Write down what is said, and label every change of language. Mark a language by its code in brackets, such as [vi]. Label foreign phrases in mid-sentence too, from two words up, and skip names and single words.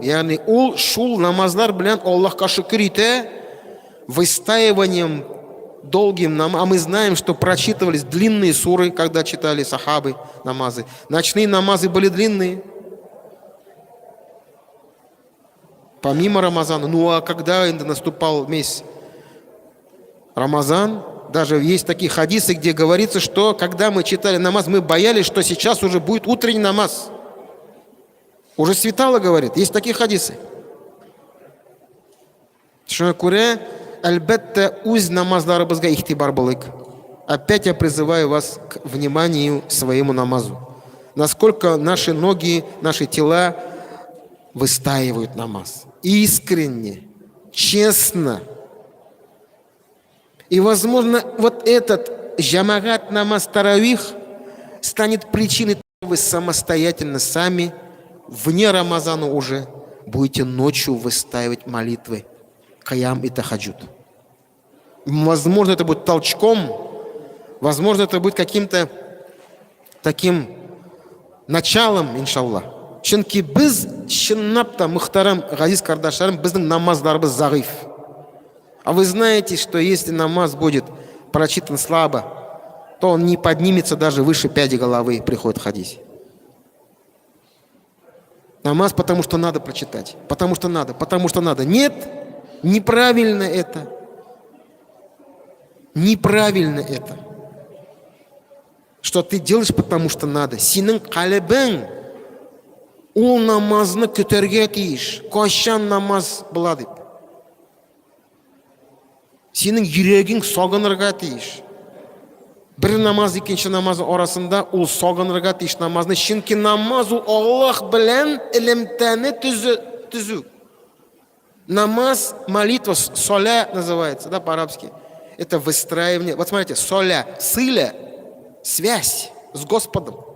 [tt] Яни ул шул намазлар белән Аллахка шөкер итә, [ru] выстаиванием долгим а мы знаем, что прочитывались длинные суры, когда читали сахабы намазы. Ночные намазы были длинные. Помимо Рамазана. Ну а когда наступал месяц Рамазан, даже есть такие хадисы, где говорится, что когда мы читали намаз, мы боялись, что сейчас уже будет утренний намаз. Уже светало, говорит. Есть такие хадисы. [tt] Шуңа күрә, әлбәттә, үз намазларыбызга ихтибар булыйк. [ru] Опять я призываю вас к вниманию своему намазу. Насколько наши ноги, наши тела выстаивают намаз. Искренне, честно. И, возможно, вот этот джамагат намаз таравих станет причиной того, что вы самостоятельно сами, вне Рамазана уже, будете ночью выстаивать молитвы, каям и тахаджуд. Возможно, это будет толчком, возможно, это будет каким-то таким началом, иншаллах. [tt] Чөнки біз, чыннап та, мөхтәрәм газиз кардашларым, безнең намазларыбыз зәгыйф. [ru] А вы знаете, что если намаз будет прочитан слабо, то он не поднимется даже выше пяди головы, приходит ходить. Намаз, потому что надо прочитать. Потому что надо. Нет, неправильно это. Неправильно это. Что ты делаешь, потому что надо. [tt] Синең калбең ул намазны көтәргә тиеш. Кайчан намаз була дип. Синең йөрәгең сагынырга тиеш. бір намаз екінші намаз арасында ул сагынырга тиеш намазны. Чөнки намаз ул Аллаһ белән элемтәне төзү. Намаз, [ru] молитва, соля называется, да, по-арабски. Это выстраивание. Вот смотрите, соля, сыля, связь с Господом.